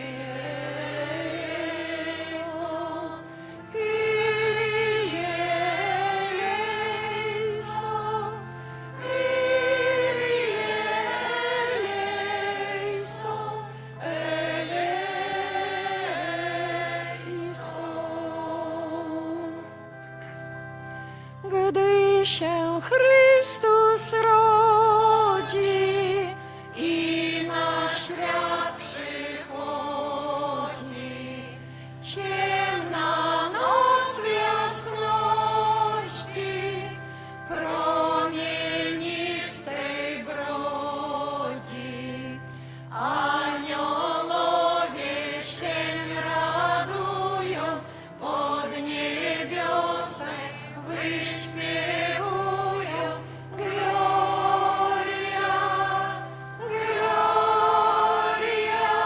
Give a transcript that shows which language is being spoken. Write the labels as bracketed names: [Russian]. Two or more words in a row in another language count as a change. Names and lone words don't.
[Greek] eleison, Kyrie eleison, Kyrie eleison. [Polish] Gdy się Chrystus rodzi i na świat przychodzi, ciemna noc w jasności promienistej brodzi. Aniołowie się radują, pod niebiosem wyśpiewują. [Latin] Gloria, Gloria